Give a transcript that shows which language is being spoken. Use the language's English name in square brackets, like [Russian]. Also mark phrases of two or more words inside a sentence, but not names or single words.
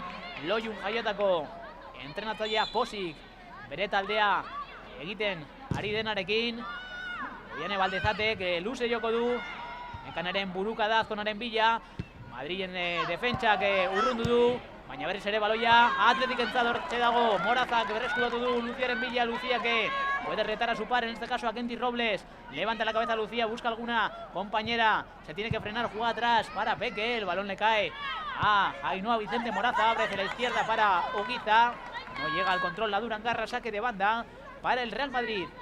[Basque] Loiun jaiotako entrenatzailea pozik bere taldea egiten ari denarekin. Oiane Baldezatek luze joko du. Mekanaren buruka da Azkonaren bila. Madrilen defentsak urrundu du. Baina berriz ere baloia Athletic entzat hortxe dago. Morazak berreskuratu du Luciaren bila. [Spanish] Lucía que puede retar a su par, en este caso a Kenty Robles. Levanta la cabeza Lucía, busca alguna compañera. Se tiene que frenar, juega atrás para Peque. El balón le cae a Ainhoa Vicente Moraza. Abre hacia la izquierda para Oguiza. No llega al control la Durangarra. Saque de banda para el Real Madrid.